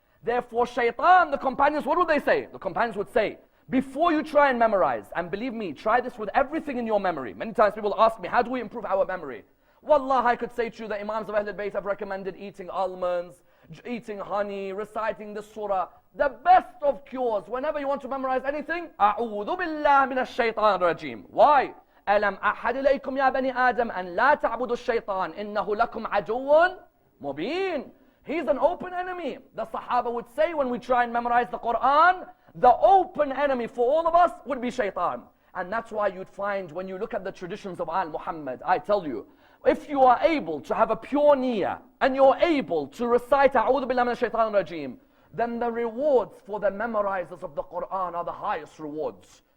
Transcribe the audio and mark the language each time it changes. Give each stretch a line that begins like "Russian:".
English: Therefore, Shaitan, the companions, what would they say? The companions would say, before you try and memorize, and believe me, try this with everything in your memory. Many times people ask me, how do we improve our memory? Wallah, I could say to you the Imams of Ahlul Bayt have recommended eating almonds, eating honey, reciting this surah. The best of cures, whenever you want to memorize anything,
Arabic: أعوذ بالله من الشيطان الرجيم.
English: Why?
Arabic: ألم أحد إليكم يا بني آدم أن لا تعبدوا الشيطان إنه لكم عدو مبين.
English: He's an open enemy. The Sahaba would say when we try and memorize the Quran, the open enemy for all of us would be shaitan. And that's why you'd find when you look at the traditions of Al Muhammad, I tell you, if you are able to have a pure niyyah and you're able to recite
Arabic: أعوذ بالله من الشيطان الرجيم,
English: then the rewards for the memorizers of the Quran are the highest rewards.